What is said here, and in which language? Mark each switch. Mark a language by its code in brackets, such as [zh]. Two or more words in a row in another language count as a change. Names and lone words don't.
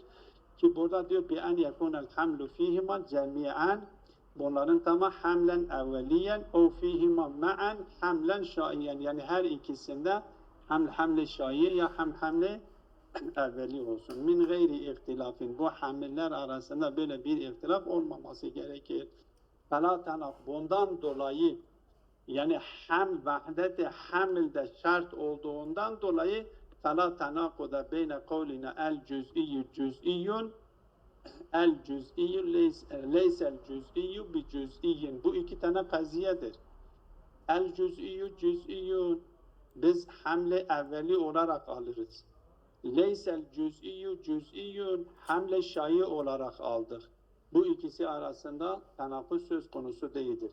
[tr] Ki burada diyor [ar] بأن يكون الحمل فيهما جميعا, [tr] bunların tamamı [ar] حملا أوليا أو فيهما معا حملا شائعا, [tr] yani her ikisinde hamle şai ya hamle evveli olsun. [ar] من غير اختلاف, [tr] bu hamiller arasında böyle bir ihtilaf olmaması gerekir. Bundan dolayı yani vahdet-i hamilde şart olduğundan dolayı [ar] فَلَا تَنَاقُدَ بَيْنَ قَوْلِنَا الْجُزْئِيُّ جُزْئِيٌّ الْجُزْئِيُّ لَيْسَ الْجُزْئِيُّ بِجُزْئِيٍّ. [tr] Bu iki tane kaziyedir. [ar] الجزئي جزئي [tr] biz hamle evveli olarak alırız. [ar] ليس الجزئي جزئي [tr] hamle şai olarak aldık. Bu ikisi arasında tenakuz söz konusu değildir.